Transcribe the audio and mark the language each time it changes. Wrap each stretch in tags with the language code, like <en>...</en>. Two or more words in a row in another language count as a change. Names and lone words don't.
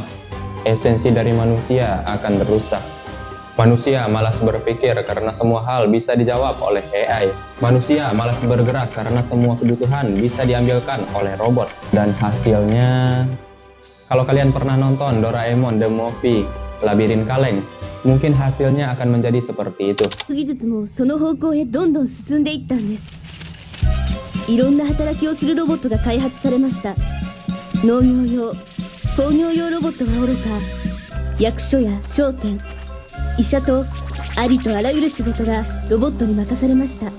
<id>Esensi dari manusia akan rusak. Manusia malas berpikir karena semua hal bisa dijawab oleh AI. Manusia malas bergerak karena semua kebutuhan bisa diambilkan oleh robot. Dan hasilnya Kalau kalian pernah nonton Doraemon The Movie Labirin Kaleng, mungkin hasilnya akan menjadi seperti itu.</id> <ja>技術もその方向へどんどん進んでいったんです。いろんな働きをするロボットが開発されました。農業用、工業用ロボットはおろか、役所や商店、医者とありとあらゆる仕事がロボットに任されました。</ja>